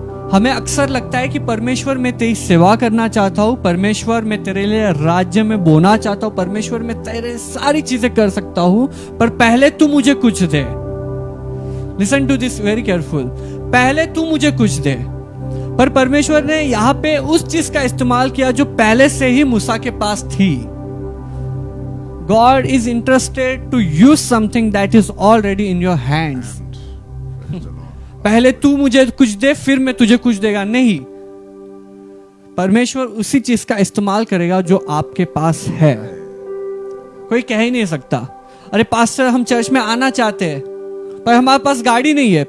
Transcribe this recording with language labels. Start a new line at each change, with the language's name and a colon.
Hindi: हमें अक्सर लगता है कि परमेश्वर मैं तेरी सेवा करना चाहता हूं, परमेश्वर मैं तेरे लिए राज्य में बोना चाहता हूं, परमेश्वर मैं तेरे सारी चीजें कर सकता हूं, पर पहले तू मुझे कुछ दे।
English: listen to this very careful,
Hindi: पहले तू मुझे कुछ दे। पर परमेश्वर ने यहां पे उस चीज का इस्तेमाल किया जो पहले से ही मूसा के पास थी।
English: God is interested to use something that is already in your hands.
Hindi: पहले तू मुझे कुछ दे फिर मैं तुझे कुछ देगा, नहीं। परमेश्वर उसी चीज का इस्तेमाल करेगा जो आपके पास है। कोई कह ही नहीं सकता अरे पास्टर हम चर्च में आना चाहते हैं पर हमारे पास गाड़ी नहीं है।